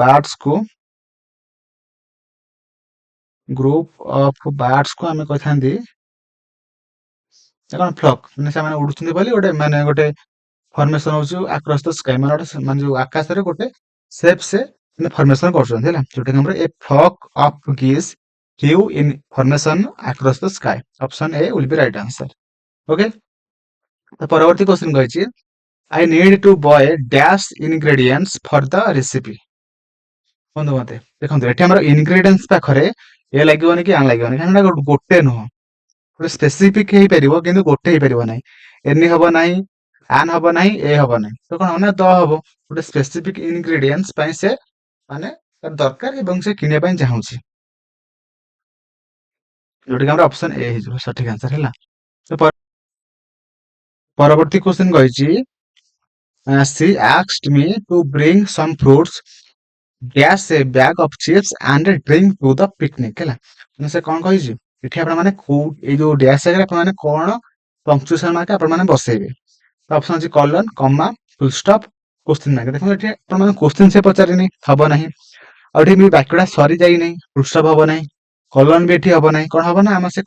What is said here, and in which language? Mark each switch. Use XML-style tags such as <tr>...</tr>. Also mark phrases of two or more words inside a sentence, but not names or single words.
<or>ବାର୍ଡସ୍ କୁ ଆମେ କହିଥାନ୍ତି କଣ ଫ୍ଲକ୍ ମାନେ ସେମାନେ ଉଡୁଛନ୍ତି ବୋଲି ଗୋଟେ ମାନେ ଗୋଟେ ଫର୍ମେସନ ହଉଛି</or> <en>across the sky</en> <or>ମାନେ ଗୋଟେ ମାନେ ଯୋଉ ଆକାଶରେ ଗୋଟେ ସେପ୍ ସେ ଫର୍ମେସନ କରୁଛନ୍ତି ହେଲା ଯୋଉଟା କି ଆମର ଏ</or> <en>flock of geese flew in formation across the sky option A will be right answer</en> <or>ଓକେ ତ ପରବର୍ତ୍ତୀ କ୍ୱେଶ୍ଚିନ୍ କହିଛି</or> <en>I need to buy dash ingredients for the recipe.</en> <or>ବନ୍ଧୁ ମତେ ଦେଖନ୍ତୁ ଏଠି ଆମର ଇନଗ୍ରେଡିଏଣ୍ଟସ ପାଖରେ ଏ ଲାଗିବନି କି ଆନ୍ ଲାଗିବନି କାରଣ ଏଟା ଗୋଟେ ନୁହଁ ଗୋଟେ ସ୍ପେସିଫିକ ହେଇପାରିବ କିନ୍ତୁ ଗୋଟେ ହେଇପାରିବ ନାହିଁ ଏନି ହବ ନାହିଁ ଆନ୍ ହବ ନାହିଁ ଏ ହବ ନାହିଁ ତ କଣ ହବ ନା ଦ ହବ ଗୋଟେ</or> <en>specific ingredients</en> <or>ପାଇଁ ସେ ମାନେ ତାର ଦରକାର ଏବଂ ସେ କିଣିବା ପାଇଁ ଚାହୁଁଛି ଯୋଉଟା କି ଆମର ଅପସନ ଏ ହେଇଯିବ ସଠିକ ଆନ୍ସର ହେଲା ତ ପରବର୍ତ୍ତୀ କ୍ୱେଶ୍ଚନ କହିଛି</or> <en>she asked me to bring some fruits dash a bag of chips and a drink to the picnic</en> <or>ହେଲା ମାନେ ସେ କଣ କହିଛି ଏଠି ଆପଣ ମାନେ କୋଉ ଏଇ ଯୋଉ ଡ୍ୟାସ୍ ଜାଗାରେ ଆପଣ ମାନେ କଣ</or> <en>punctuation mark</en> <or>ଆପଣ ମାନେ ବସେଇବେ ତ ଅପସନ ଅଛି କଲନ</or> <en>comma full stop question mark</en> <or>ଦେଖନ୍ତୁ ଏଠି ଆପଣ ମାନେ କ୍ୱେଶ୍ଚିନ୍ ସେ ପଚାରିନି ହବ ନାହିଁ ଆଉ ଏଠି ବି ବାକ୍ୟଟା ସରି ଯାଇନାହିଁ</or> <en>full stop</en> <or>ହବ ନାହିଁ କଲନ ବି ଏଠି ହବ ନାହିଁ କଣ ହବ ନା ଆମର ସେ</or>